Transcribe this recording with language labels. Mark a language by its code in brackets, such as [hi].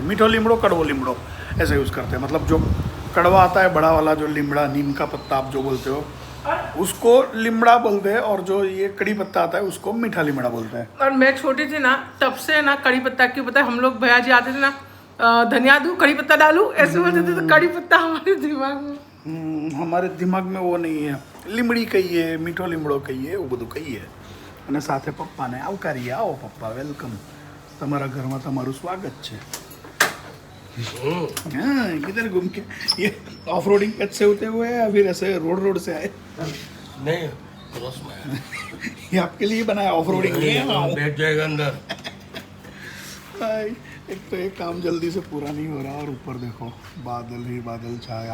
[hi] मीठो लीमड़ो, कड़वो लीमड़ो ऐसे यूज़ करते हैं। मतलब जो कड़वा आता है बड़ा वाला, जो लीमड़ा नीम का पत्ता आप जो बोलते हो उसको लीमड़ा बोलते हैं, और जो ये कड़ी पत्ता आता है उसको मीठा लीमड़ा बोलते हैं। और मैं छोटी थी ना तब से ना कड़ी पत्ता, क्यों पता है, हम लोग भैया जी आते थे ना, धनिया दूं कड़ी पत्ता डालूं ऐसे बोलते थे, तो कड़ी पत्ता हमारे दिमाग में। हमारे दिमाग में वो नहीं है। [gu] લીમડી કહીએ, મીઠો લીમડો કહીએ, એવું બધું કહીએ. અને સાથે પપ્પાને આવકારીએ, આવો પપ્પા, વેલકમ, તમારા ઘરમાં તમારું સ્વાગત છે. [hi] हाँ किधर घूम के ये ऑफ रोडिंग कट से होते हुए या फिर ऐसे रोड रोड से आए? नहीं क्रॉस में है। ये आपके लिए बनाया ऑफ रोडिंग के लिए? बैठ जाएगा अंदर। भाई एक तो एक काम जल्दी से पूरा नहीं हो रहा, और ऊपर देखो बादल ही बादल छाए।